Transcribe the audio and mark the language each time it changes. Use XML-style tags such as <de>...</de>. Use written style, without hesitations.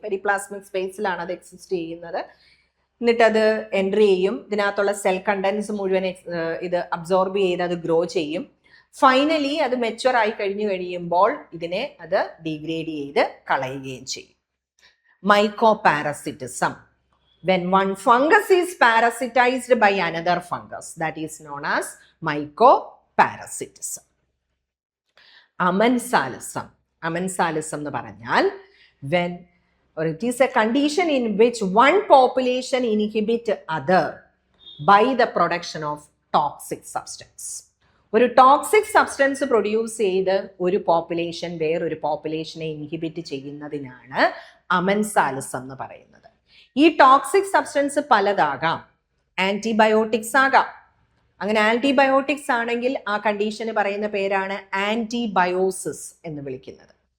<ml>Periplasmic സ്പേസിലാണ് അത് exist ചെയ്യുന്നത്. എന്നിട്ട് അത് എൻട്രി ചെയ്യും, ഇതിനകത്തുള്ള സെൽ കണ്ടൻസ് മുഴുവൻ ഇത് അബ്സോർബ് ചെയ്ത് അത് ഗ്രോ ചെയ്യും. ഫൈനലി അത് മെച്വർ ആയി കഴിയുമ്പോൾ ഇതിനെ അത് ഡീഗ്രേഡ് ചെയ്ത് കളയുകയും ചെയ്യും. മൈക്കോപാരസിറ്റിസം.</ml> <en>When one fungus is parasitized by another fungus, that is known as mycoparasitism.</en> <ml>അമൻസാലിസം എന്ന് പറഞ്ഞാൽ</ml> <en>when or it is a condition in which one population inhibit other by the production of toxic substance.</en> <ml>ഒരു toxic substance produce ചെയ്ത് ഒരു population വേറൊരു പോപ്പുലേഷനെ inhibit ചെയ്യുന്നതിനാണ് അമൻസാലിസം എന്ന് പറയുന്നത്. ഈ ടോക്സിക് സബ്സ്റ്റൻസ് പലതാകാം, ആന്റിബയോട്ടിക്സ് ആകാം. അങ്ങനെ ആന്റിബയോട്ടിക്സ് ആണെങ്കിൽ ആ കണ്ടീഷന് പറയുന്ന പേരാണ് ആന്റിബയോസിസ് എന്ന് വിളിക്കുന്നത്.</ml>